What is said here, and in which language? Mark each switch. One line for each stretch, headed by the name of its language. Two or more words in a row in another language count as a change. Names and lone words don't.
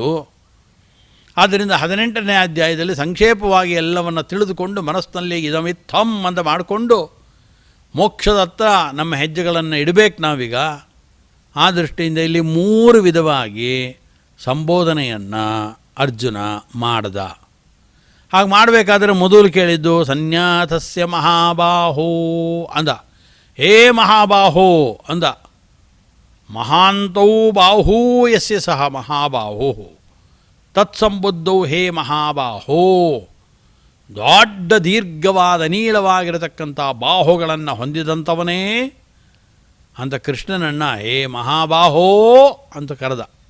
Kannada: ಆದ್ದರಿಂದ 18ನೇ ಅಧ್ಯಾಯದಲ್ಲಿ ಸಂಕ್ಷೇಪವಾಗಿ ಎಲ್ಲವನ್ನು ತಿಳಿದುಕೊಂಡು ಮನಸ್ಸಿನಲ್ಲಿ ಇದಮಿತ್ತಂ ಅಂತ ಮಾಡಿಕೊಂಡು ಮೋಕ್ಷದತ್ತ ನಮ್ಮ ಹೆಜ್ಜೆಗಳನ್ನು ಇಡಬೇಕು ನಾವೀಗ. ಆ ದೃಷ್ಟಿಯಿಂದ ಇಲ್ಲಿ 3 ವಿಧವಾಗಿ ಸಂಬೋಧನೆಯನ್ನು ಅರ್ಜುನ ಮಾಡ್ದ. ಹಾಗೆ ಮಾಡಬೇಕಾದ್ರೆ ಮೊದಲು ಕೇಳಿದ್ದು
Sanskrit: ಸನ್ಯಾಸಸ್ಯ ಮಹಾಬಾಹೋ
Kannada: ಅಂದ.
Sanskrit: ಹೇ ಮಹಾಬಾಹೋ ಅಂದ. ಮಹಾಂತೌ ಬಾಹೂ ಯಸ್ಯ ಸಹ ಮಹಾಬಾಹೋ ತತ್ಸಂಬುದ್ಧೌ ಹೇ ಮಹಾಬಾಹೋ.
Kannada: ದೊಡ್ಡ ದೀರ್ಘವಾದ ನೀಳವಾಗಿರತಕ್ಕಂಥ ಬಾಹುಗಳನ್ನು ಹೊಂದಿದಂಥವನೇ ಅಂತ ಕೃಷ್ಣನನ್ನು
Sanskrit: ಹೇ ಮಹಾಬಾಹೋ
Kannada: ಅಂತ ಕರೆದ.